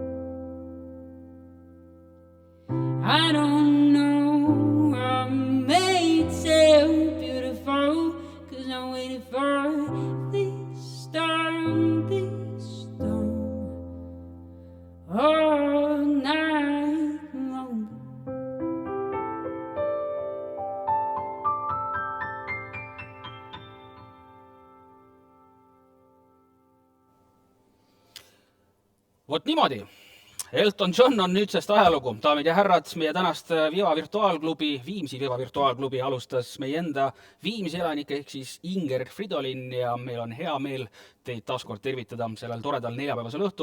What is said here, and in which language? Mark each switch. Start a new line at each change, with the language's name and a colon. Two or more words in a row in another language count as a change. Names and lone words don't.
English: I don't know, I'm made so beautiful. Cause I'm waiting for this storm, all night long.
Estonian: Vot niimoodi. Elton John on nüüdsest ajalugu. Daamid ja härrad, meie tänast Viva Virtuaalklubi, Viimsi Viva Virtuaalklubi alustas meie enda Viimsi elanik ehk siis Inger Fridolin ja meil on hea meel teid taaskord tervitada sellel toredal neljapäevasel õhtul.